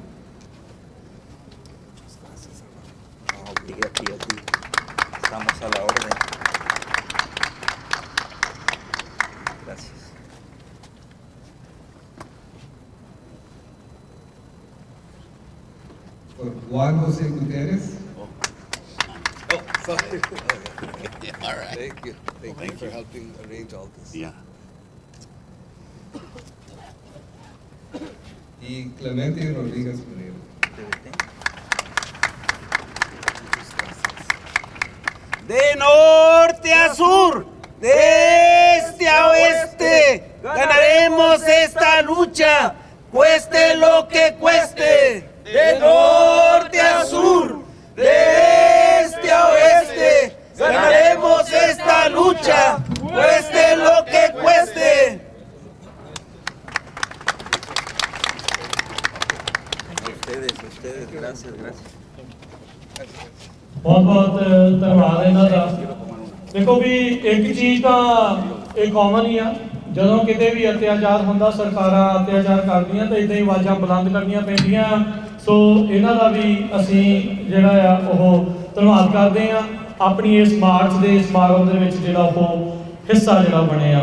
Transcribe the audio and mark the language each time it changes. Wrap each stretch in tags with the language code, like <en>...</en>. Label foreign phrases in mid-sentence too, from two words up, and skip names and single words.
<es>Estamos a la orden. Gracias.</es> <en>For Juan José Gutierrez. Sorry. All right. Thank you. Thank you for helping arrange all this. Yeah.</en> <es>Y Clemente Rodríguez Pereira. De norte a sur, de este a oeste, ganaremos esta lucha, cueste lo que cueste. De norte a sur, de este a oeste, ganaremos esta lucha, cueste lo que cueste. Ustedes, gracias.</es> <pa>ਬਹੁਤ ਬਹੁਤ ਧੰਨਵਾਦ ਇਹਨਾਂ ਦਾ। ਦੇਖੋ ਵੀ ਇੱਕ ਚੀਜ਼ ਤਾਂ ਇਹ ਕਾਮਨ ਹੀ ਆ, ਜਦੋਂ ਕਿਤੇ ਵੀ ਅਤਿਆਚਾਰ ਹੁੰਦਾ ਸਰਕਾਰਾਂ ਅਤਿਆਚਾਰ ਕਰਦੀਆਂ ਤਾਂ ਇਦਾਂ ਹੀ ਆਵਾਜ਼ਾਂ ਬੁਲੰਦ ਕਰਨੀਆਂ ਪੈਂਦੀਆਂ। ਸੋ ਇਹਨਾਂ ਦਾ ਵੀ ਅਸੀਂ ਜਿਹੜਾ ਆ ਉਹ ਧੰਨਵਾਦ ਕਰਦੇ ਆ ਆਪਣੀ ਇਸ ਮਾਰਚ ਦੇ ਸਮਾਗਮ ਦੇ ਵਿੱਚ ਜਿਹੜਾ ਉਹ ਹਿੱਸਾ ਜਿਹੜਾ ਬਣਿਆ।</pa>